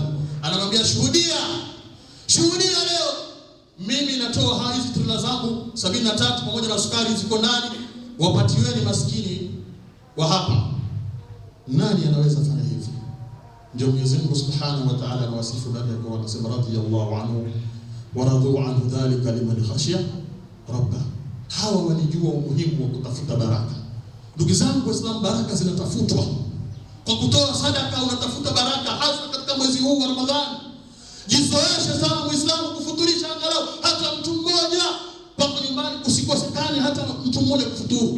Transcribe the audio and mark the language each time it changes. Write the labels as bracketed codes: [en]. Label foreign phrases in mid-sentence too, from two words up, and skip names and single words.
[sw] Anamwambia shuhudia leo mimi natoa hizi trailer zangu 73 pamoja na sukari ziko ndani, wapatiweni maskini wa hapa. Nani anaweza fanya hivi? Ndio Mwenyezi Mungu [ar] سبحانه وتعالى [sw] anawasifu ndani ya Qur'an, anasema [ar] رضي الله عنه ورضوا عنه ذلك لمن خشي ربه. [sw] Hawa walijua umuhimu wa kutafuta baraka. Ndugu zangu Waislamu, baraka zinatafutwa kwa kutoa sadaka. Unatafuta baraka hasa katika mwezi huu wa Ramadhani. Jizoeshe sana Muislamu kufuturisha angalau hata mtu mmoja pako nyumbani, usikosekane hata mtu mmoja kufuturu.